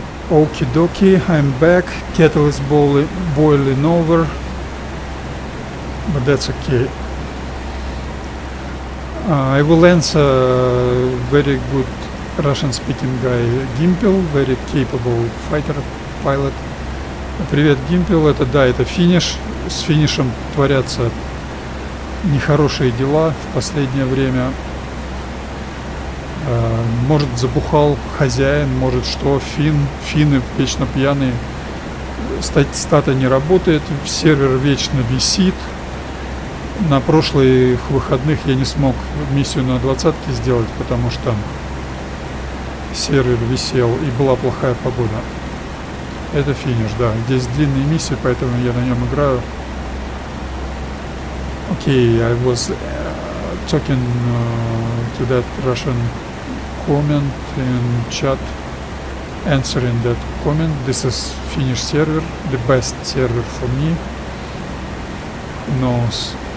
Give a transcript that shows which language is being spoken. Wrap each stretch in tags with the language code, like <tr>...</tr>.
<en>Okie dokie, I'm back. Kettle is boiling over, but that's okay. I will answer very good Russian-speaking guy Gimpel, very capable fighter pilot.</en> <ru>Привет, Gimpel. Это да, это Finnish. С Finish'ем творятся нехорошие дела в последнее время. Может, забухал хозяин, может что, финны вечно пьяные, стата не работает, сервер вечно висит. На прошлых выходных я не смог миссию на 20-ке сделать, потому что сервер висел и была плохая погода. Это Finnish, да, здесь длинные миссии, поэтому я на нем играю.</ru> <en>Okay, I was talking to that Russian comment in chat, answering that comment. This is Finnish server, the best server for me. Knows.</en>